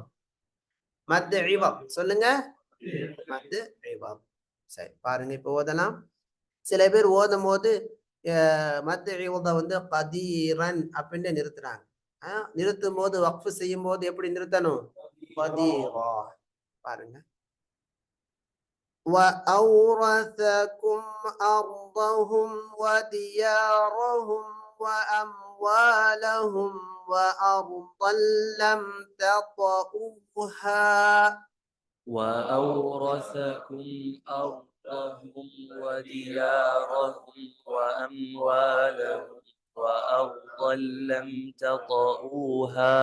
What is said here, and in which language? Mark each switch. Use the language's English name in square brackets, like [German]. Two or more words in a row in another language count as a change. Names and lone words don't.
[Arabic] مد عوض [Tamil] சொல்லுங்க. [Arabic] مد عوض. [Tamil] சரி பாருங்க, இப்ப ஓதலாம். சில பேர் ஓதும் போது மத் இவத வந்து கதீரன் அப்படின்னு நிறுத்துறாங்க. நிறுத்தும் போது வக்ஃப் செய்யும் போது எப்படி நிறுத்தணும்? கதீரா. பாருங்க. [Arabic] وأورثكم أرضهم وديارهم وأموالهم وأرضا لم تطئوها. وأورثكم أرضهم وديارهم وأموالهم وأرضا لم تطئوها.